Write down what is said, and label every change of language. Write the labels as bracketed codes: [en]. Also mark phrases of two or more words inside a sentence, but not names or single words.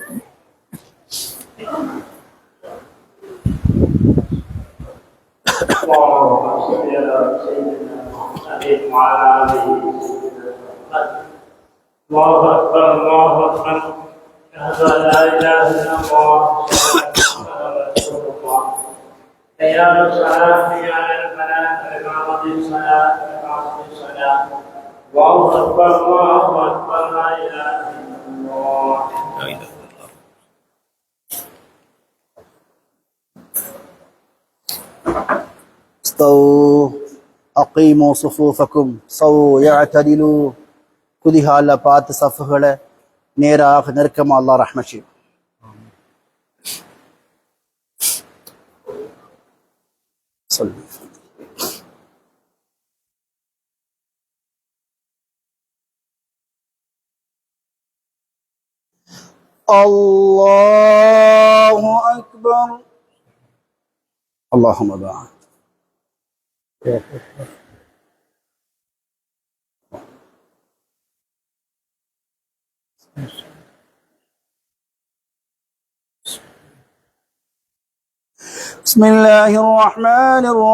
[ar] اللهم صل على سيدنا محمد وعلى آله الله أكبر الله أكبر أشهد أن لا إله إلا الله وأشهد أن محمدا رسول الله حي على الصلاة حي على الفلاح إقامة الصلاة إقامة الصلاة الله أكبر الله أكبر لا إله إلا الله استووا أقيموا صفوفكم صووا يعتدلوا [ta] குதிகால பார்த்து சஃப்களை நேராக நெருக்கமா அல்லாஹ் ரஹ்மத் செய்யும் சொல்லு [ar] الله أكبر اللهم بارك بسم الله الرحمن